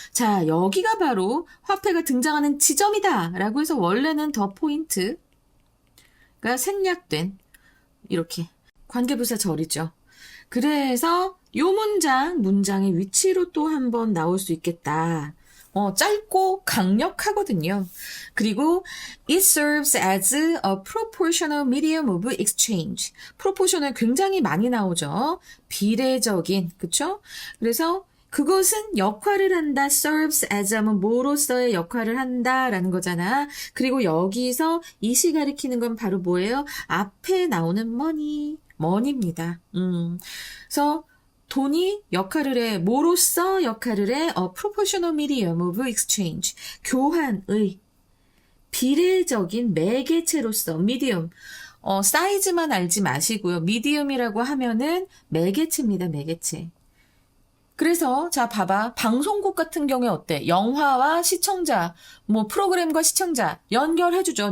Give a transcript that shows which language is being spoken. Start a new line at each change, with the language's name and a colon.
Korean: 자, 여기가 바로 화폐가 등장하는 지점이다 라고 해서 원래는 더 포인트가 생략된 이렇게 관계부사 절이죠. 그래서 요 문장의 위치로 또 한번 나올 수 있겠다. 짧고 강력하거든요.
English: 그리고 it serves as a proportional medium of exchange.
Korean: proportional 굉장히 많이 나오죠. 비례적인, 그쵸? 그래서 그것은 역할을 한다. serves as 하면 뭐로서의 역할을 한다라는 거잖아. 그리고 여기서 이시 가리키는 건 바로 뭐예요? 앞에 나오는 money입니다. 그래서 돈이 역할을 해, 뭐로써 역할을 해?
English: proportional medium of exchange.
Korean: 교환의 비례적인 매개체로서, medium. 사이즈만 알지 마시고요. medium이라고 하면은 매개체입니다, 매개체. 그래서, 자, 봐봐. 방송국 같은 경우에 어때? 영화와 시청자, 뭐, 프로그램과 시청자 연결해주죠.